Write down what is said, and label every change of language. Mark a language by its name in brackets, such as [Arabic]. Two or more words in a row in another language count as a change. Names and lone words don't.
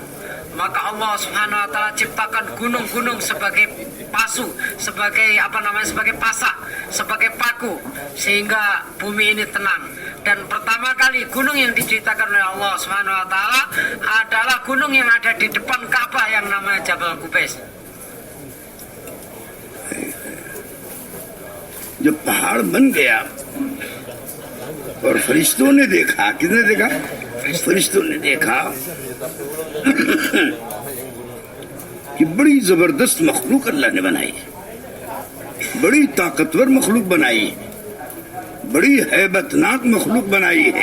[Indonesian] Maka [Arabic] الله سبحانه وتعالى [Indonesian] ciptakan gunung-gunung sebagai pasu, sebagai sebagai pasak, sebagai paku, sehingga bumi ini tenang. Dan pertama kali gunung yang diciptakan oleh [Arabic] الله سبحانه وتعالى [Indonesian] adalah gunung yang ada di depan Ka'bah yang namanya Jabal Qubais. [Hindi] जब पहाड़ बन गया और फरिश्तों ने देखा, किसने देखा? फरिश्तों ने देखा कि बड़ी जबरदस्त मखलूक अल्लाह ने बनाई है, बड़ी ताकतवर मखलूक बनाई है, बड़ी हैबतनाक मखलूक बनाई है।